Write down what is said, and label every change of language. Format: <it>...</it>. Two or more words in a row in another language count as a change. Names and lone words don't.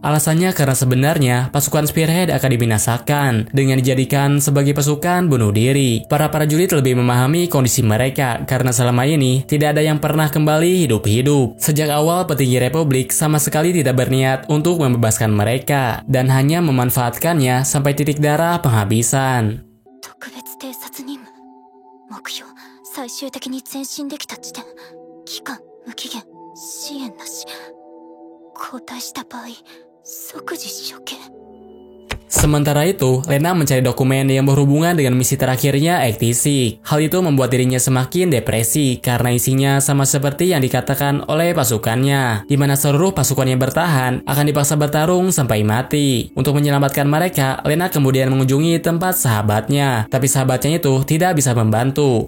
<id>Alasannya karena sebenarnya pasukan Spearhead akan dibinasakan dengan dijadikan sebagai pasukan bunuh diri. Para prajurit lebih memahami kondisi mereka karena selama ini tidak ada yang pernah kembali hidup-hidup. Sejak awal petinggi Republik sama sekali tidak berniat untuk membebaskan mereka dan hanya memanfaatkannya sampai titik darah penghabisan.</id> <ja>特別偵察任務目標最終的に前進できた地点、期間無期限、支援なし、交代した場合即時処刑。</ja> <id>Sementara itu, Lena mencari dokumen yang berhubungan dengan misi terakhirnya Ektisik. Hal itu membuat dirinya semakin depresi karena isinya sama seperti yang dikatakan oleh pasukannya, di mana seluruh pasukan yang bertahan akan dipaksa bertarung sampai mati. Untuk menyelamatkan mereka, Lena kemudian mengunjungi tempat sahabatnya, tapi sahabatnya itu tidak bisa membantu.</id>